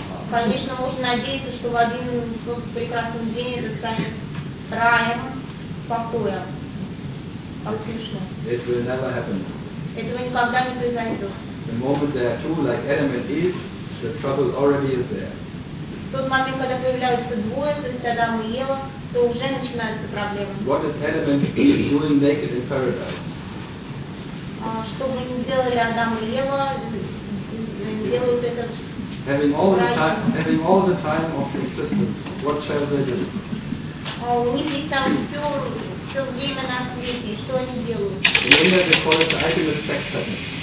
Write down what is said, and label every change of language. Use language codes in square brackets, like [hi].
[ru] Конечно, можно надеяться, что в один прекрасный день это станет раем покоя. [en] It will never happen. [ru] Этого никогда не произойдет. [en] The moment there are two, like Adam and Eve, the trouble already is there. [ru] В тот момент, когда появляются двое, то есть Адам и Ева, то уже начинаются проблемы. [en] What is Adam and Eve doing naked in paradise? [ru] Что бы ни делали Адам и Ева, они делают это. [en] Having all the time of existence, what shall they do? [ru] У них есть там все время на свете, и что они делают? [en] In India they call it the ultimate sex happening.